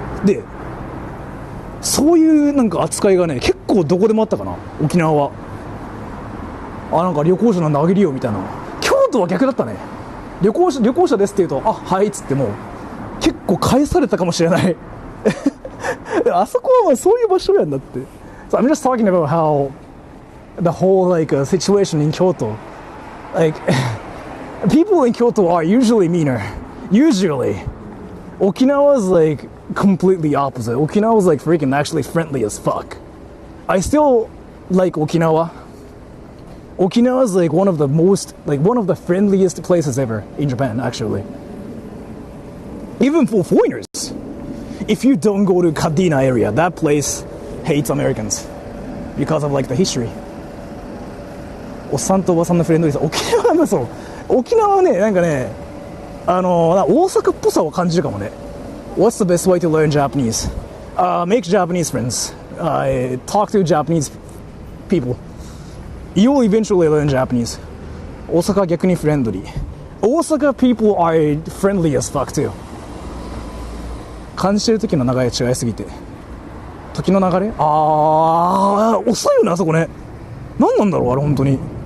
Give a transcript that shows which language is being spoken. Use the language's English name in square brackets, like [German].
[Japanese] でそういうなんか扱いがね結構どこでもあったかな沖縄は。なんか旅行者なんであげるよみたいな。京都は逆だったね。旅行者ですって言うとはいっつっても結構返されたかもしれないあそこはそういう場所やんだって。 [English] So I'm just talking about how the whole like situation in Kyoto, like people in Kyoto are usually meaner. Usually, Okinawa's like completely opposite. Okinawa's like freaking actually friendly as fuck. I still like Okinawa. Okinawa's like one of the friendliest places ever in Japan, actually. Even for foreigners. If you don't go to Kadena area, that place hates Americans because of like the history. [Japanese] おっさんとおばさんのフレンドリーさ。沖縄はねなんかね大阪っぽさを感じるかもね。 [English] What's the best way to learn Japanese? Make Japanese friends. Talk to Japanese people. You'll eventually learn Japanese. [Japanese] 大阪は逆にフレンドリー。 [English] 大阪 people are friendly as fuck too. [Japanese] 感じてる時の流れ違いすぎて。時の流れ遅いよねあそこね。何なんだろうあれ本当に。